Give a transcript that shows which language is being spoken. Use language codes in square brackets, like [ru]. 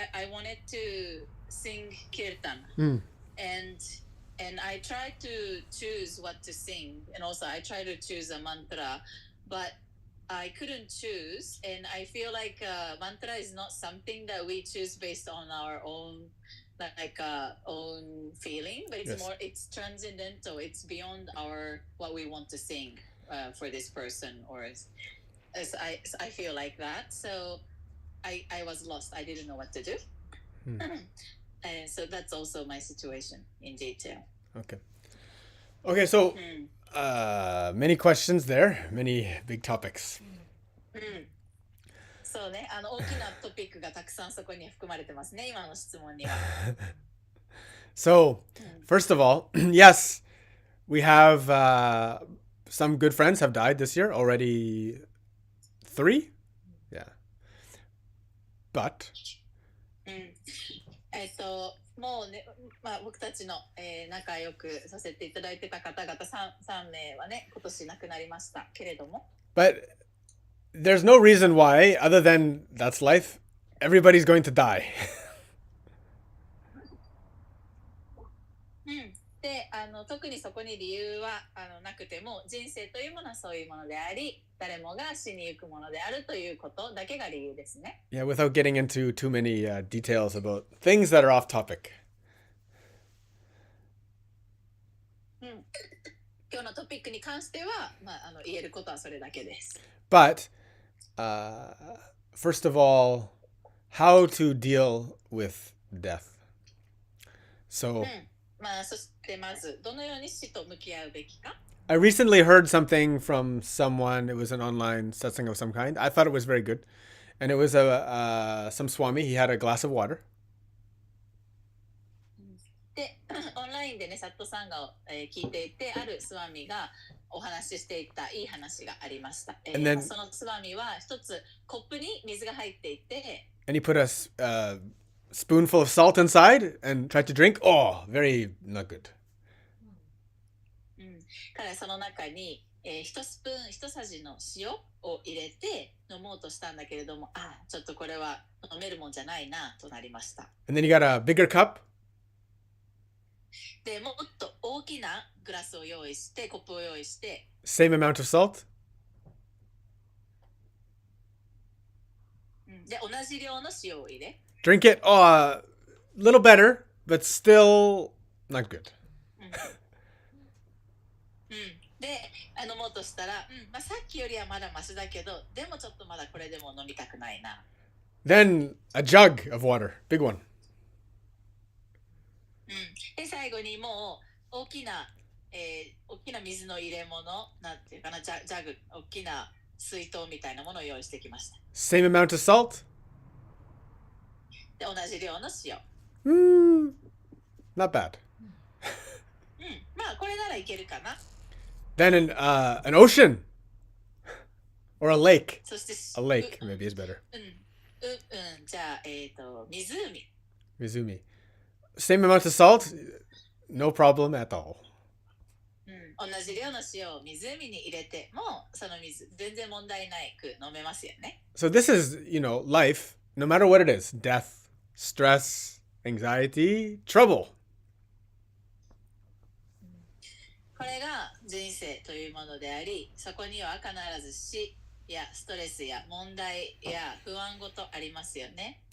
[en] wanted to sing kirtan, and I tried to choose what to sing, and also I tried to choose a mantra, but I couldn't choose, and I feel like mantra is not something that we choose based on our own own feeling, but it's more, it's transcendental, it's beyond what we want to sing for this person, or as I feel like that. So I was lost. I didn't know what to do. And so that's also my situation in detail. Okay, so many questions there, many big topics. [ja] そうね、大きなトピックがたくさんそこに含まれてますね、今の質問には。 [en] So, first of all, yes, we have some good friends have died this year already. 3? Yeah. But [ja] もうね、僕たちの、仲良くさせていただいてた方々 3名はね、今年亡くなりましたけれども。 [en] But there's no reason why, other than that's life, everybody's going to die. [ja] で、特にそこに理由はなくても、人生というものはそういうものであり、誰もが死にゆくものであるということだけが理由ですね。 [en] Yeah, without getting into too many details about things that are off topic. [ja] 今日のトピックに関しては、言えることはそれだけです。 [en] But, first of all, how to deal with death. So, [ja] そしてまずどのように死と向き合うべきか。 [en] I recently heard something from someone. It was an online satsang of some kind. I thought it was very good. And it was some Swami. He had a glass of water. [ja] で、オンラインでね、サットサンガを、聞いていて、あるスワミがお話ししていたいい話がありました。 [en] then, [ja] そのスワミは一つコップに水が入っていて、 [en] and he put a spoonful of salt inside and tried to drink. Oh, very not good. [ja] 彼はその中に、一さじの塩を入れて飲もうとしたんだけれども、ちょっとこれは飲めるもんじゃないなとなりました。 [en] And then he got a bigger cup. [ja] で、もっと大きなグラスを用意して、コップを用意して、 [en] Same amount of salt. [ja] で、同じ量の塩を入れ。 [en] Drink it. Oh, a little better, but still not good. [ja] で、飲もうとしたら、さっきよりはまだマシだけど、でもちょっとまだこれでも飲みたくないな。 [en] Then a jug of water, big one. [ja] で、最後にもう大きな水の入れ物、なんていうかな、ジャグ、大きな水筒みたいなものを用意してきました。 [en] Same amount of salt. [ja] で、同じ量の塩。 [en] Not bad. [ja] これならいけるかな。 [en] Then an ocean or a lake. [ja] そして [en] A lake maybe is better. [ja] じゃあ、湖。 Mizumi. [en] Same amount of salt, no problem at all. [ja] 同じ量の塩を湖に入れても、その水全然問題ないく飲めますよね。 [en] So this is, life, no matter what it is, death, stress, anxiety, trouble. [ja] これが人生というものであり、そこには必ず死やストレスや問題や不安ごとありますよね。